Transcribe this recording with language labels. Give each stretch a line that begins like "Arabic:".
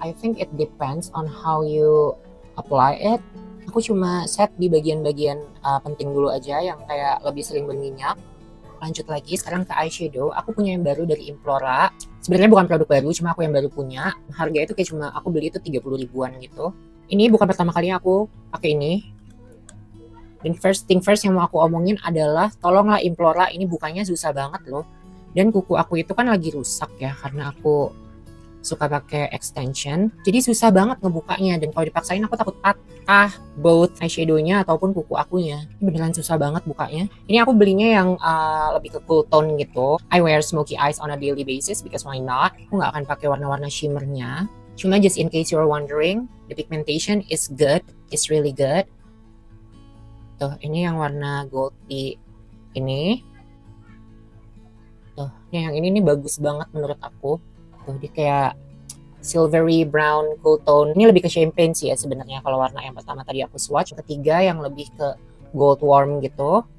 English: I think it depends on how you apply it.
Indonesian: Aku cuma set di bagian-bagian penting dulu aja yang kayak lebih sering berminyak. Lanjut lagi sekarang ke eyeshadow. Aku punya yang baru dari Implora. Sebenarnya bukan produk baru, cuma aku yang baru punya. Harga itu kayak cuma aku beli itu 30 ribuan gitu. Ini bukan pertama kalinya aku pakai ini. Dan
English: first thing first
Indonesian: yang mau aku omongin adalah tolonglah Implora, ini bukanya susah banget loh. Dan kuku aku itu kan lagi rusak ya karena aku suka pakai extension. Jadi susah banget ngebukanya, dan kalau dipaksain aku takut patah both eyeshadownya ataupun kuku akunya. Ini beneran susah banget bukanya. Ini aku belinya yang lebih ke cool tone gitu.
English: I wear smoky eyes on a daily basis because why not?
Indonesian: Aku nggak akan pakai warna-warna shimmernya.
English: Cuma just in case you're wondering, the pigmentation is good, it's really good.
Indonesian: Tuh, ini yang warna goldy ini. Tuh, yang ini nih bagus banget menurut aku. Tuh, dia kayak silvery brown cool tone. Ini lebih ke champagne sih ya sebenarnya kalau warna yang pertama tadi aku swatch. Ketiga yang lebih ke gold warm gitu.